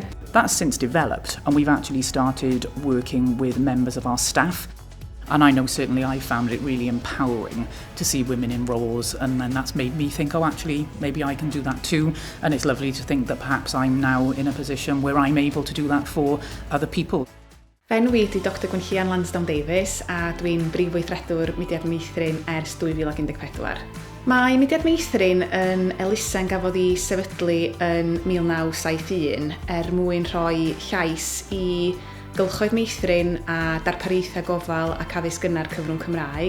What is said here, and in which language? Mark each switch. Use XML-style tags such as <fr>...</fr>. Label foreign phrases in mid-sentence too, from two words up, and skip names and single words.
<en>That's since developed, and we've actually started working with members of our staff. And I know certainly I found it really empowering to see women in roles, and then that's made me think, oh, actually, maybe I can do that too. And it's lovely to think that perhaps I'm now in a position where I'm able to do that for other people.</en> <cy>Fenyw ydy Dr Gwenllian Lansdowne Davies a dwi'n brif weithredwr Mudiad Meithrin ers 2014. Mae Mudiad Meithrin yn elusen gafodd ei sefydlu yn 1971 mwyn rhoi llais i gylchoedd meithrin a darpariaethau gofal ac addysg gynnar cyfrwng Cymraeg.</cy>